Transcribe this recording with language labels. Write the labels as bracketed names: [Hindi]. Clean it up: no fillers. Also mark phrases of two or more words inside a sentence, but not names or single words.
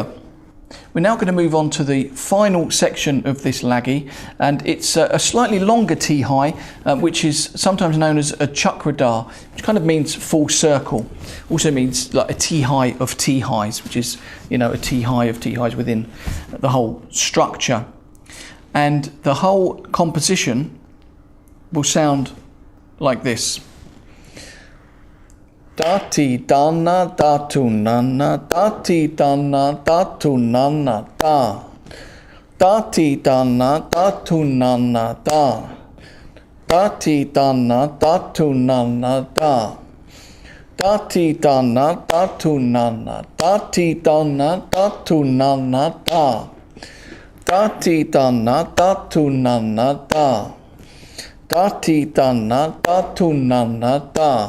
[English] We're now going to move on to the final section of this laggy, and it's a slightly longer T-high, which is sometimes known as a chakradar, which kind of means full circle. Also means like a T-high of T-highs, which is, you know, a T-high of T-highs within the whole structure. And the whole composition will sound like this. Da ti da na da tu na na, da ti da na da tu na na da, da ti da na da tu na na da, da ti da na da tu na na da, da ti da na da tu na na, da ti da na da tu na na da, da ti da na da tu na na da, da ti da na da tu na na da.